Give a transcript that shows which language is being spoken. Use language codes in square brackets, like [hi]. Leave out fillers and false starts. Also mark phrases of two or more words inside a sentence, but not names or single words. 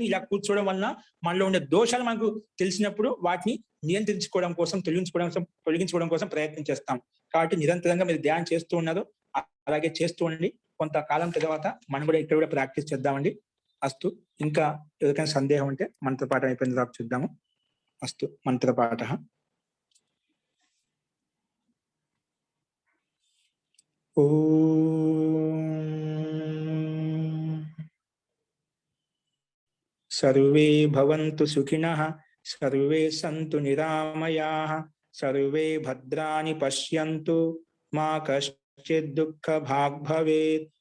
[te] ఇలా కూర్చోవడం వలన మనలో ఉండే దోషాలు మనకు తెలిసినప్పుడు వాటిని నియంత్రించుకోవడం కోసం, తొలగించుకోవడం కోసం ప్రయత్నం చేస్తాం. కాబట్టి నిరంతరంగా మీరు ధ్యానం చేస్తూ ఉన్నారు, అలాగే చేస్తూ ఉండండి. కొంతకాలం తర్వాత మనం కూడా ఇక్కడ కూడా ప్రాక్టీస్ చేద్దామండి. అస్తు. ఇంకా ఎవరికైనా సందేహం ఉంటే మంత్రపాఠం అయిపోయిన తర్వాత చూద్దాము. అస్తు. మంత్రపాఠ. [sa] सर्वे भवन्तु सुखिनः, सर्वे सन्तु निरामयाः, सर्वे भद्राणि पश्यन्तु, मा कश्चित् दुःखभाग् भवेत्।